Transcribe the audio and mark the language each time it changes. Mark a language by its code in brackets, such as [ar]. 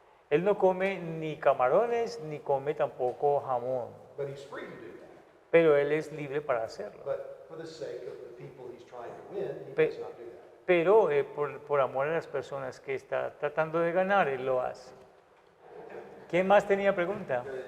[es] Él no come ni camarones, ni come tampoco jamón, [en] But he's free to do that. [es] pero él es libre para hacerlo. [en] But for the sake of the people he's trying to win, he Pe- does not do that. [es] Pero por amor a las personas que está tratando de ganar, él lo hace. ¿Quién más tenía pregunta?